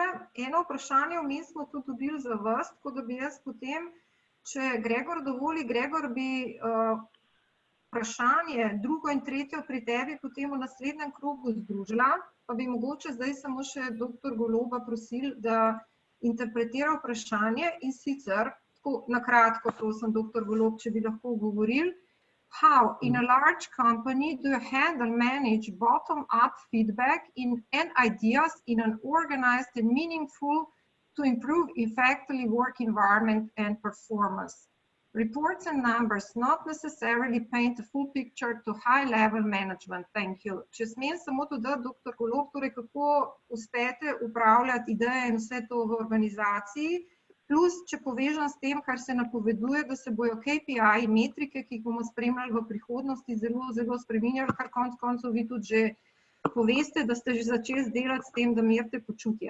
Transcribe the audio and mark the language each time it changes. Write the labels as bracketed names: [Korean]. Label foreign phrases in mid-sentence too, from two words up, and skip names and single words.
[Slovenian] Eno vprašanje vmes smo tudi dobili za vas, tako da bi jaz potem, če Gregor dovoli, Gregor bi vprašanje, drugo in tretjo pri tebi potem v naslednjem krogu združila, pa bi mogoče zdaj samo še doktor Goloba prosil, da interpretira vprašanje in sicer, tako na kratko prosim, doktor Golob, če bi lahko govoril, [English] how in a large company do you handle manage bottom-up feedback and ideas in an organized and meaningful to improve effectively work environment and performance? Reports and numbers not necessarily paint a full picture to high-level management. Thank you. [Slovenian] Če smem samo dodati, dr. Golob, torej kako uspete upravljati ideje in vse to v organizaciji, plus, če povežem s tem, kar se napoveduje, da se bojo KPI, metrike, ki jih bomo spremljali v prihodnosti, zelo spreminjali, kar konec koncev vi tudi že poveste, da ste že začeli delati s tem, da merite počutje.